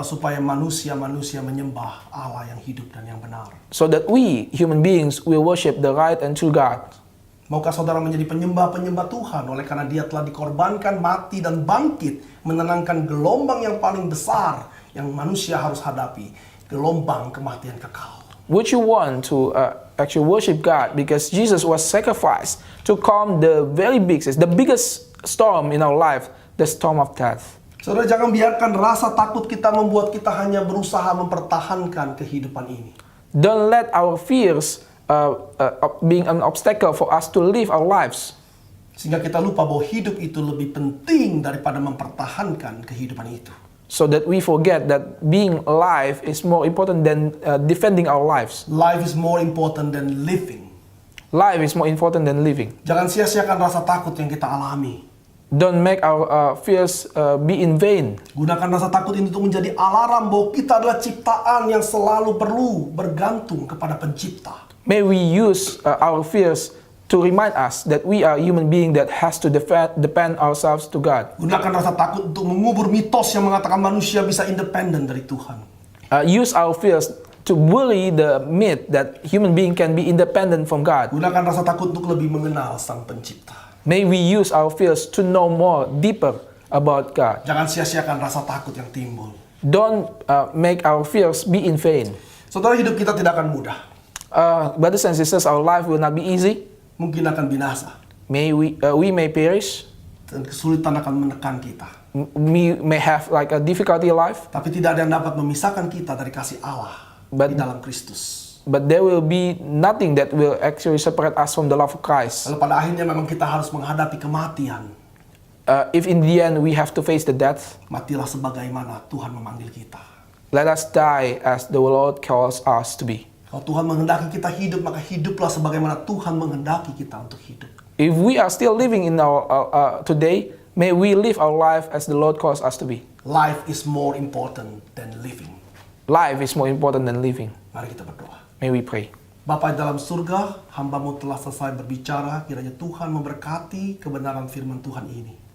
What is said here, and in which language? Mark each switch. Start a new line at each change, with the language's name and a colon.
Indonesian: Supaya manusia-manusia menyembah Allah yang hidup dan yang benar.
English: So that we, human beings, will worship the right and true God.
Indonesian: Maukah saudara menjadi penyembah-penyembah Tuhan oleh karena dia telah dikorbankan, mati, dan bangkit menenangkan gelombang yang paling besar yang manusia harus hadapi, gelombang kematian kekal.
English: Would you want to actually worship God because Jesus was sacrificed to calm the very biggest storm in our life, the storm of death?
Indonesian: Saudara, jangan biarkan rasa takut kita membuat kita hanya berusaha mempertahankan kehidupan ini.
English: Don't let our fears being an obstacle for us to live our lives.
Indonesian: Sehingga kita lupa bahwa hidup itu lebih penting daripada mempertahankan kehidupan itu.
English: So that we forget that being alive is more important than defending our lives. Life is more important than living. Life is more important than living.
Indonesian: Jangan sia-siakan rasa takut yang kita alami.
English: Don't make our fears be in vain.
Indonesian: Gunakan rasa takut ini untuk menjadi alarm bahwa kita adalah ciptaan yang selalu perlu bergantung kepada pencipta.
English: May we use our fears to remind us that we are human being that has to depend ourselves to God.
Indonesian: Gunakan rasa takut untuk mengubur mitos yang mengatakan manusia bisa independen dari Tuhan.
English: Use our fears to bury the myth that human being can be independent from God.
Indonesian: Gunakan rasa takut untuk lebih mengenal Sang Pencipta.
English: May we use our fears to know more deeper about God.
Indonesian: Jangan sia-siakan rasa takut yang timbul.
English: Don't make our fears be in vain.
Indonesian: Saudara, hidup kita tidak akan mudah.
English: Brothers and sisters, our life will not be easy.
Indonesian: Mungkin akan binasa.
English: We may perish.
Indonesian: Dan kesulitan akan menekan kita.
English: We may have like a difficulty in life.
Indonesian: Tapi tidak ada yang dapat memisahkan kita dari kasih Allah di dalam Kristus.
English: But there will be nothing that will actually separate us from the love of Christ.
Indonesian: Lalu pada akhirnya memang kita harus menghadapi kematian.
English: If in the end we have to face the death,
Indonesian: Matilah sebagaimana Tuhan memanggil kita.
English: let us die as the Lord calls us to be.
Indonesian: Kalau Tuhan menghendaki kita hidup, maka hiduplah sebagaimana Tuhan menghendaki kita untuk hidup.
English: If we are still living in our today, may we live our life as the Lord calls us to be. Life is more important than living. Life is more important than living.
Indonesian: Mari kita berdoa.
English: May we pray.
Indonesian: Bapa di dalam surga, hamba-Mu telah selesai berbicara. Kiranya Tuhan memberkati kebenaran firman Tuhan ini.